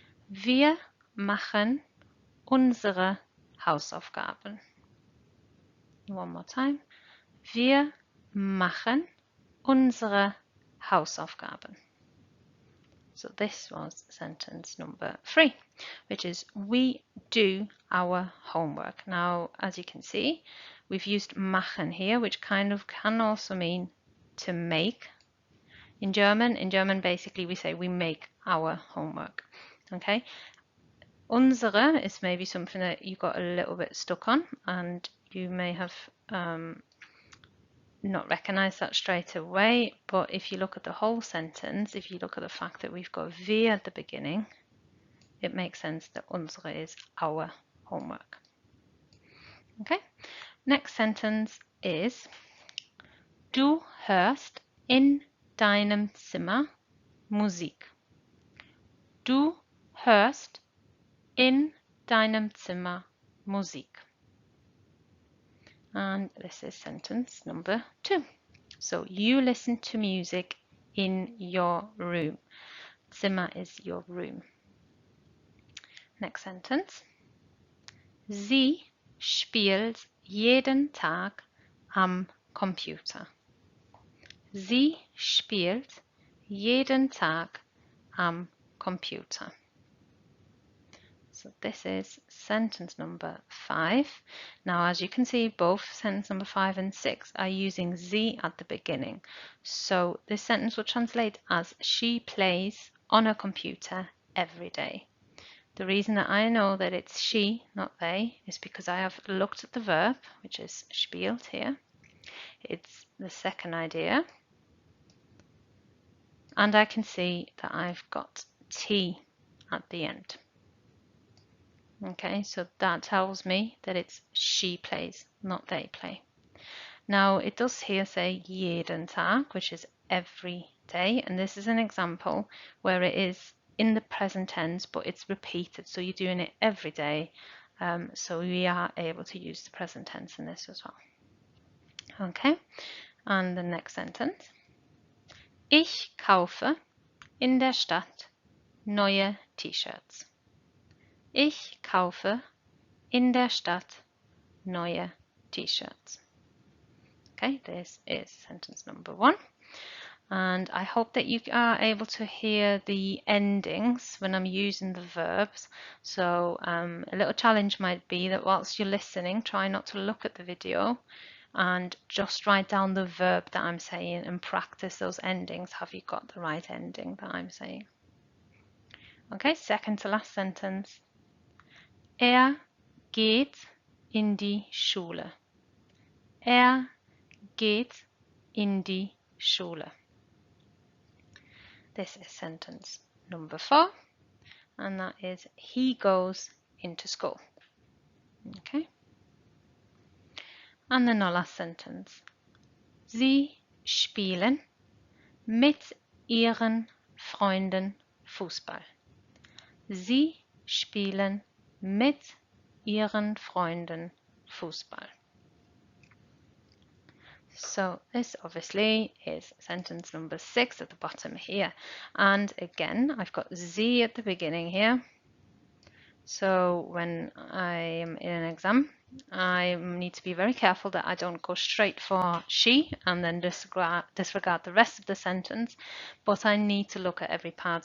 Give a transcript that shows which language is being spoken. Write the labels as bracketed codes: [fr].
[de] Wir machen unsere Hausaufgaben. [en] One more time. [de] Wir machen unsere Hausaufgaben. [en] So this was sentence number 3, which is we do our homework. Now, as you can see, we've used machen here, which kind of can also mean to make. In German basically we say we make our homework. Okay. Unsere is maybe something that you got a little bit stuck on, and you may have not recognize that straight away, but if you look at the whole sentence, if you look at the fact that we've got wir at the beginning, it makes sense that unsere is our homework. Okay, next sentence is [de] du hörst in deinem Zimmer Musik. Du hörst in deinem Zimmer Musik. [en] And this is sentence number 2. So you listen to music in your room. Zimmer is your room. Next sentence. [de] Sie spielt jeden Tag am Computer. Sie spielt jeden Tag am Computer. [en] So this is sentence number 5. Now, as you can see, both sentence number 5 and 6 are using sie at the beginning. So this sentence will translate as she plays on a computer every day. The reason that I know that it's she, not they, is because I have looked at the verb, which is spielt here. It's the second idea. And I can see that I've got T at the end. Okay, so that tells me that it's she plays, not they play. Now, it does here say [de] jeden Tag, [en] which is every day, and this is an example where it is in the present tense, but it's repeated, so you're doing it every day, so we are able to use the present tense in this as well. Okay, and the next sentence. [de] Ich kaufe in der Stadt neue T-Shirts. Ich kaufe in der Stadt neue T-Shirts. [en] Okay, this is sentence number 1. And I hope that you are able to hear the endings when I'm using the verbs. So a little challenge might be that whilst you're listening, try not to look at the video and just write down the verb that I'm saying and practice those endings. Have you got the right ending that I'm saying? Okay, second to last sentence. [de] Geht in die Schule. Geht in die Schule. [en] This is sentence number 4, and that is he goes into school. Okay. And then our last sentence. [de] Sie spielen mit ihren Freunden Fußball. Sie spielen mit ihren Freunden Fußball. [en] So this obviously is sentence number 6 at the bottom here. And again, I've got sie at the beginning here. So when I am in an exam, I need to be very careful that I don't go straight for she and then disregard the rest of the sentence, but I need to look at every part.